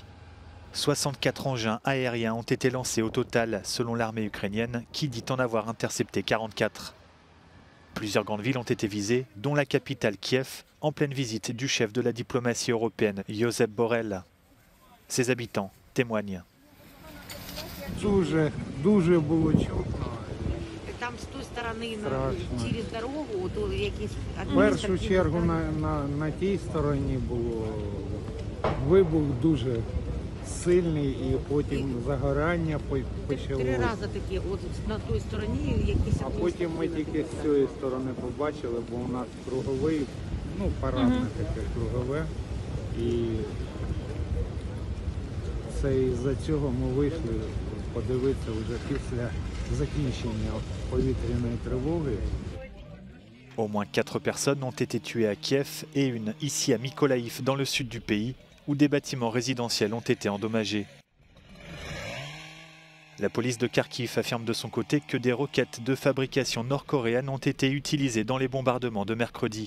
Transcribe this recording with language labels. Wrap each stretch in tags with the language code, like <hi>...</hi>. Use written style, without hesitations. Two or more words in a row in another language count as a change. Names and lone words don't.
<fr>64 engins aériens ont été lancés au total, selon l'armée ukrainienne, qui dit en avoir intercepté 44. Plusieurs grandes villes ont été visées, dont la capitale Kiev, en pleine visite du chef de la diplomatie européenne, Josep Borrell. Ses habitants témoignent.</fr> <uk>Дуже було чутно. Там з тої сторони через дорогу, то якісь В першу чергу на тій стороні було вибух дуже сильний і потім загорання почалося. 3 рази такі, от на той стороні якісь. А потім ми тільки з цієї сторони побачили, бо у нас круговий, парадне таке кругове. І це із-за цього ми вийшли подивитися вже після закінчення повітряної тривоги.</uk> <fr>Au moins 4 personnes ont été tuées à Kiev et une ici à Mykolaïv, dans le sud du pays, où des bâtiments résidentiels ont été endommagés. La police de Kharkiv affirme de son côté que des roquettes de fabrication nord-coréenne ont été utilisées dans les bombardements de mercredi.</fr>